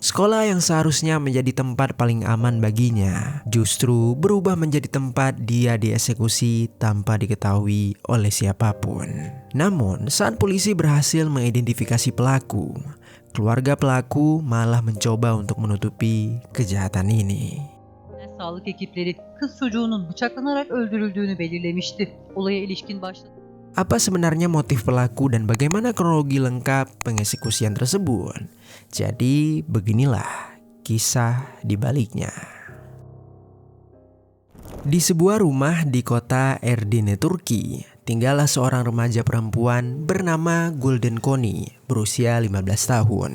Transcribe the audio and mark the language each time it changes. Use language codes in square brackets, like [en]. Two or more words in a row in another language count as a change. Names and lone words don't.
[id] Sekolah yang seharusnya menjadi tempat paling aman baginya, justru berubah menjadi tempat dia dieksekusi tanpa diketahui oleh siapapun. Namun, saat polisi berhasil mengidentifikasi pelaku, keluarga pelaku malah mencoba untuk menutupi kejahatan ini. [tr] Sağlık ekipleri kız çocuğunun bıçaklanarak öldürüldüğünü belirlemişti. Olaya ilişkin başladı. [id] Apa sebenarnya motif pelaku dan bagaimana kronologi lengkap pengeksekusian tersebut? Jadi beginilah kisah di baliknya. Di sebuah rumah di kota Edirne, Turki, tinggallah seorang remaja perempuan bernama Gülden Koni, berusia 15 tahun.